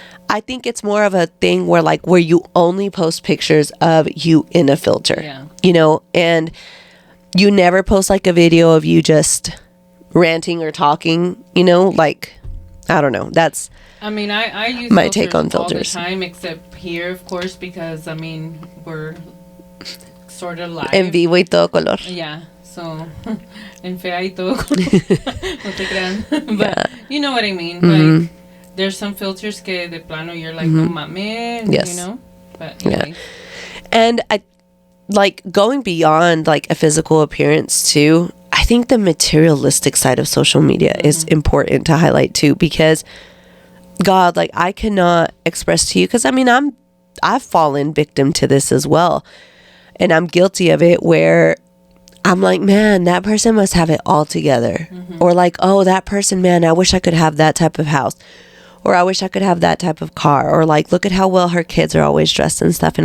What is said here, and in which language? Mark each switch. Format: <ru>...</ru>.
<en>I think it's more of a thing where, like, where you only post pictures of you in a filter, you know, and you never post, like, a video of you just ranting or talking, you know, like, I don't know. That's, I mean, I use my take on filters all the time, except here, of course, because, I mean, we're sort of live.</en> <es>En vivo y todo color. Yeah, so, en fea y todo color. No te crean.</es> <en>But, you know what I mean. Like, there's some filters</en> <es>que de plano</es> <en>you're like,</en> <es>no mames,</es> <en>you know? But, anyway. And I, like, going beyond, like, a physical appearance too, I think the materialistic side of social media is important to highlight too, because God, like, I cannot express to you, because I mean, I've fallen victim to this as well, and I'm guilty of it, where I'm like, man, that person must have it all together, or like, oh, that person, man, I wish I could have that type of house, or I wish I could have that type of car, or like, look at how well her kids are always dressed and stuff.</en>